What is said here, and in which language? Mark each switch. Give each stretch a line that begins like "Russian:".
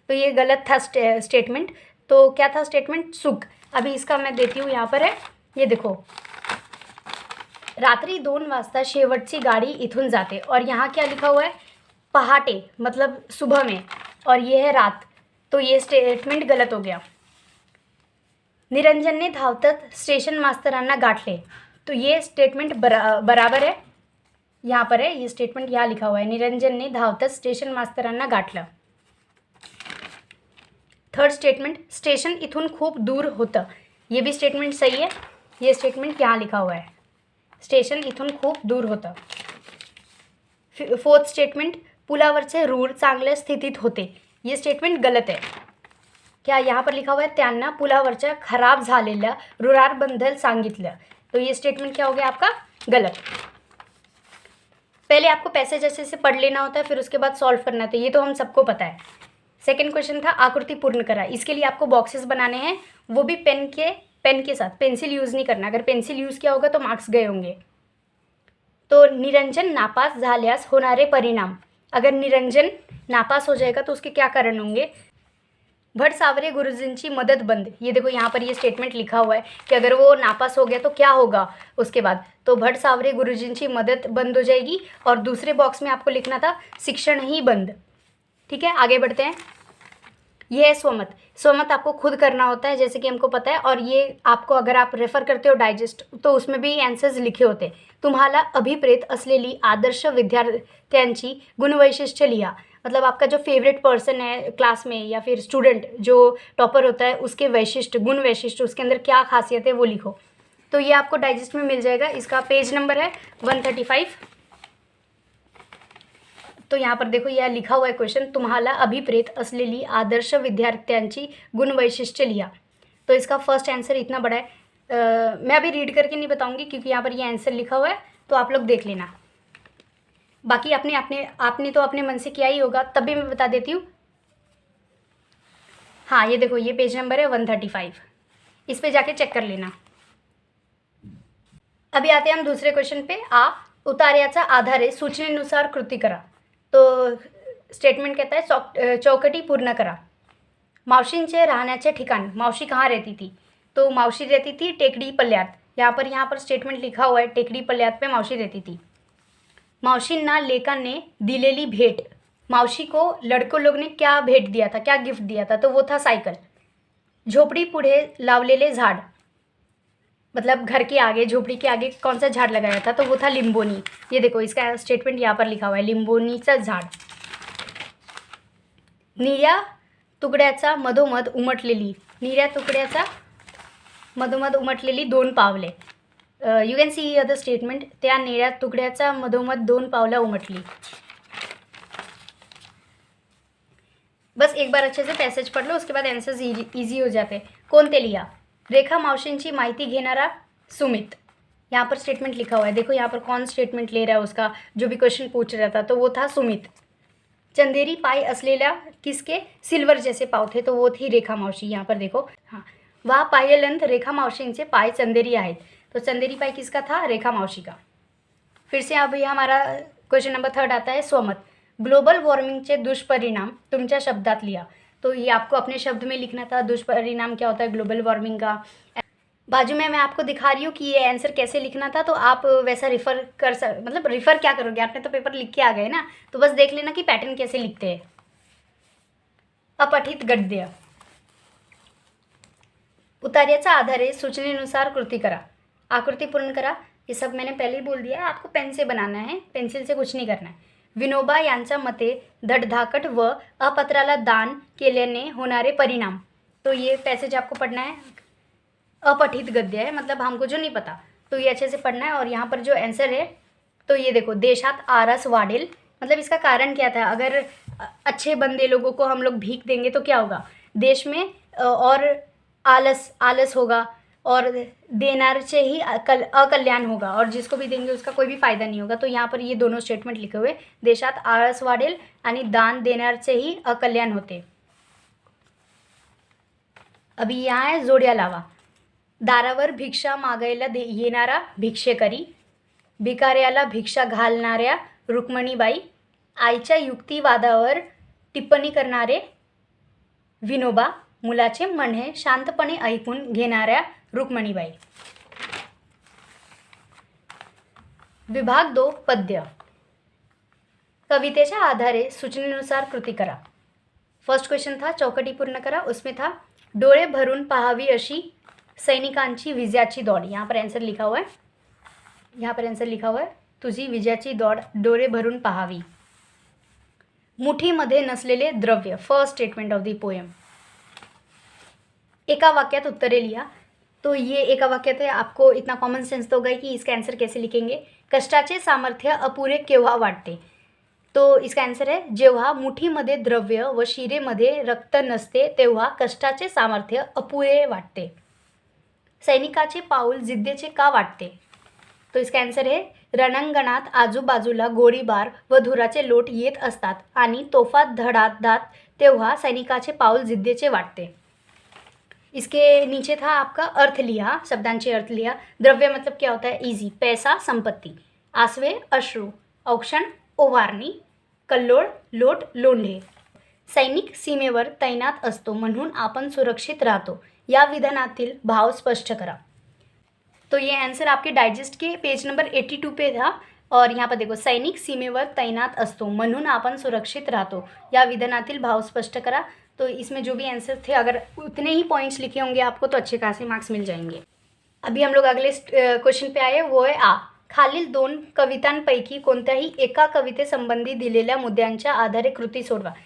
Hindi: तो ये गलत था स्टेटमेंट। तो क्या था स्टेटमेंट, चूक। अभी इसका मैं देती हूँ, यहाँ पर है, ये देखो,
Marathi: रात्री 2 वाजता शेवटची गाडी इथून जाते,
Hindi: और यहाँ क्या लिखा हुआ है, पहाटे मतलब सुबह में, और ये है रात। तो ये स्टेटमेंट गलत हो गया।
Marathi: निरंजनने धावतच स्टेशन मास्तरांना गाठले।
Hindi: तो ये स्टेटमेंट बराबर है, यहाँ पर है ये स्टेटमेंट, यहाँ लिखा हुआ है,
Marathi: निरंजनने धावतच स्टेशन मास्तरांना गाठलं।
Hindi: थर्ड स्टेटमेंट,
Marathi: स्टेशन इथून खूप दूर होतं।
Hindi: ये भी स्टेटमेंट सही है, ये स्टेटमेंट यहाँ लिखा हुआ है, स्टेशन इथून खूप दूर होतं। फोर्थ स्टेटमेंट,
Marathi: पुलावरचे रूळ चांगल्या स्थितीत होते।
Hindi: ये स्टेटमेंट गलत है। क्या यहाँ पर लिखा हुआ है,
Marathi: त्यांना पुलावरच्या खराब झालेल्या रुळांबद्दल सांगितलं।
Hindi: तो ये स्टेटमेंट क्या हो गया आपका, गलत। पहले आपको पैसेज ऐसे से पढ़ लेना होता है, फिर उसके बाद सॉल्व करना है, तो ये तो हम सबको पता है। सेकंड क्वेश्चन था,
Marathi: आकृति पूर्ण करा।
Hindi: इसके लिए आपको बॉक्सेस बनाने हैं, वो भी पेन के साथ, पेंसिल यूज़ नहीं करना। अगर पेंसिल यूज़ किया होगा तो मार्क्स गए होंगे। तो
Marathi: निरंजन नापास झाल्यास होणारे परिणाम।
Hindi: अगर निरंजन नापास हो जाएगा तो उसके क्या कारण होंगे, भट सावरे गुरुजींची मदद बंद। ये देखो यहाँ पर ये स्टेटमेंट लिखा हुआ है कि अगर वो नापास हो गया तो क्या होगा उसके बाद। तो भट सावरे गुरुजींची मदद बंद हो जाएगी, और दूसरे बॉक्स में आपको लिखना था शिक्षण ही बंद। ठीक है, आगे बढ़ते हैं। ये है स्वमत। स्वमत आपको खुद करना होता है जैसे कि हमको पता है, और ये आपको अगर आप रेफर करते हो डाइजेस्ट तो उसमें भी आंसर्स लिखे होते हैं।
Marathi: तुम्हाला अभिप्रेत असलेली आदर्श विद्यार्थ्यांची गुणवैशिष्ट्य लिहा।
Hindi: मतलब आपका जो फेवरेट पर्सन है क्लास में या फिर स्टूडेंट जो टॉपर होता है उसके वैशिष्ट्य, गुण वैशिष्ट्य, उसके अंदर क्या खासियत है वो लिखो। तो ये आपको डाइजेस्ट में मिल जाएगा। इसका पेज नंबर है 135। तो यहाँ पर देखो यह लिखा हुआ है क्वेश्चन,
Marathi: तुम्हाला अभिप्रेत असलेली आदर्श विद्यार्थ्यांची गुणवैशिष्ट्य लिहा।
Hindi: तो इसका फर्स्ट आंसर इतना बड़ा है। मैं अभी रीड करके नहीं बताऊंगी क्योंकि यहाँ पर ये आंसर लिखा हुआ है, तो आप लोग देख लेना। बाकी आपने तो अपने मन से किया ही होगा, तब भी मैं बता देती हूँ। हाँ, ये देखो, ये पेज नंबर है 135, इस पे जाके चेक कर लेना। अभी आते हैं हम दूसरे क्वेश्चन पे।
Marathi: उतार्याच्या आधारे सूचनेनुसार कृती करा।
Hindi: तो स्टेटमेंट कहता है
Marathi: चौकटी पूर्ण करा। मावशींचे राहण्याचे ठिकाण।
Hindi: मावशी कहाँ रहती थी, तो मावशी रहती थी टेकडी पल्ल्यात। यहाँ पर स्टेटमेंट लिखा हुआ है, टेकडी पल्ल्यात पे मावशी रहती थी।
Marathi: मावशींना लेकाने दिलेली भेट।
Hindi: मावशी को लड़कों लोग ने क्या भेट दिया था, क्या गिफ्ट दिया था, तो वो था साइकिल।
Marathi: झोपड़ी पुढे लावलेले झाड,
Hindi: मतलब घर के आगे, झोपड़ी के आगे कौन सा झाड़ लगाया था, तो वो था लिंबोनी। ये देखो इसका स्टेटमेंट यहाँ पर लिखा हुआ है, लिंबोनीचा झाड।
Marathi: निर्या तुकड्याचा मधोमध उमटलेली, निर्या तुकड्याचा मधोमध उमटलेली 2 पावले।
English: you can see the statement,
Marathi: त्या निळ्या तुकड्याचा मधोमध 2 पावलं उमटली।
Hindi: बस एक बार अच्छे से पैसेज पढ़ लो, उसके बाद आंसर्स इजी हो जाते हैं।
Marathi: कोणते लिहा, रेखा मावशींची माहिती घेणारा सुमित।
Hindi: यहाँ पर स्टेटमेंट लिखा हुआ है, देखो यहाँ पर कौन स्टेटमेंट ले रहा है उसका, जो भी क्वेश्चन पूछ रहा था तो वो था सुमित.
Marathi: चंदेरी पाय असलेल्या
Hindi: किसके सिल्वर जैसे पाव थे, तो वो थी रेखा मावशी. यहाँ पर देखो, हाँ,
Marathi: वा पायलंत रेखा मावशींचे पाय चंदेरी आहेत.
Hindi: तो चंदेरी पाय किसका था, रेखा मावशी का. फिर से अभी हमारा क्वेश्चन नंबर 3 आता है स्वमत.
Marathi: ग्लोबल वॉर्मिंगचे दुष्परिणाम तुमच्या शब्दात लिहा.
Hindi: तो ये आपको अपने शब्द में लिखना था, दुष्परिणाम क्या होता है ग्लोबल वार्मिंग का. बाजू में मैं आपको दिखा रही हूँ कि ये आंसर कैसे लिखना था, तो आप वैसा रिफ़र कर मतलब रिफ़र क्या करोगे, आपने तो पेपर लिख के आ गए ना, तो बस देख लेना कि पैटर्न कैसे लिखते हैं.
Marathi: अपठित गद्य. उतार्याच्या आधारे सूचनेनुसार कृती करा. आकृति पूर्ण करा.
Hindi: ये सब मैंने पहले ही बोल दिया है, आपको पेन से बनाना है, पेन्सिल से कुछ नहीं करना है.
Marathi: विनोबा यांच्या मते धडधाकट व अपत्राला दान केल्याने होणारे परिणाम.
Hindi: तो ये पैसेज आपको पढ़ना है. अपठित गद्य है, मतलब हमको जो नहीं पता, तो ये अच्छे से पढ़ना है. और यहाँ पर जो आंसर है, तो ये देखो,
Marathi: देशात आरस वाढेल,
Hindi: मतलब इसका कारण क्या था. अगर अच्छे बंदे लोगों को हम लोग भीख देंगे तो क्या होगा, देश में और आलस होगा, और देनारचे ही अकल्याण होगा, और जिसको भी देंगे उसका कोई भी फ़ायदा नहीं होगा. तो यहाँ पर ये दोनों स्टेटमेंट लिखे हुए,
Marathi: देशात आळस वाढेल आणि दान देणारचे ही अकल्याण होते.
Hindi: अभी यहाँ है
Marathi: जोड्या लावा. दारावर भिक्षा मागायला येणारा भिक्षेकरी. भिकाऱ्याला भिक्षा घालणाऱ्या रुक्मिणीबाई. आईच्या युक्तिवादावर टिप्पणी करणारे विनोबा. मुलाचे म्हणणे शांतपणे ऐकून घेणाऱ्या रुक्मिणीबाई. विभाग 2 पद्य. कवितेच्या आधारे सूचनेनुसार कृती करा.
Hindi: फर्स्ट क्वेश्चन था
Marathi: चौकटी पूर्ण करा.
Hindi: उसमें था
Marathi: डोळे भरून पाहावी अशी सैनिकांची विजयाची दौड.
Hindi: यहाँ पर आंसर लिखा हुआ है, यहाँ पर आंसर लिखा हुआ है
Marathi: तुझी विजयाची दौड डोळे भरून पाहावी. मुठीमध्ये नसलेले द्रव्य.
English: First statement of the poem.
Marathi: एका वाक्यात उत्तरे लिहा.
Hindi: तो ये
Marathi: एका वाक्यात
Hindi: है, आपको इतना कॉमन सेंस तो होगा कि इसका आंसर कैसे लिखेंगे.
Marathi: कष्टाचे सामर्थ्य अपुरे केव्हा वाटते.
Hindi: तो इसका आंसर है
Marathi: जेव्हा मुठीमध्ये द्रव्य व शिरेमध्ये रक्त नसते तेव्हा कष्टाचे सामर्थ्य अपुरे वाटते. सैनिकाचे पाऊल जिद्दीचे का वाटते.
Hindi: तो इसका आंसर है
Marathi: रणांगणात आजूबाजूला गोळीबार व धुराचे लोट येत असतात आणि तोफा धडाधतात तेव्हा सैनिकाचे पाऊल जिद्दीचे वाटते.
Hindi: इसके नीचे था आपका
Marathi: अर्थ लिहा, शब्दांचे अर्थ लिहा.
Hindi: द्रव्य मतलब क्या होता है, इजी, पैसा, संपत्ति. आसवे, अश्रू.
Marathi: औक्षण, ओवारणी. कल्लोळ, लोट, लोंढे. सैनिक सीमेवर तैनात असतो म्हणून आपण सुरक्षित राहतो. या विधानातील भाव स्पष्ट करा.
Hindi: तो ये आंसर आपके डाइजेस्ट के पेज नंबर 82 पे था. और यहाँ पर देखो,
Marathi: सैनिक सीमेवर तैनात असतो म्हणून आपण सुरक्षित राहतो. या विधानातील भाव स्पष्ट करा.
Hindi: तो इसमें जो भी आंसर थे, अगर उतने ही पॉइंट्स लिखे होंगे आपको तो अच्छे खासे मार्क्स मिल जाएंगे. अभी हम लोग अगले क्वेश्चन पे आए, वो है आ.
Marathi: खालील 2 कवितांपैकी कोणत्याही एका कवितेसंबंधी दिलेल्या मुद्द्यांच्या आधारे कृती सोडवा.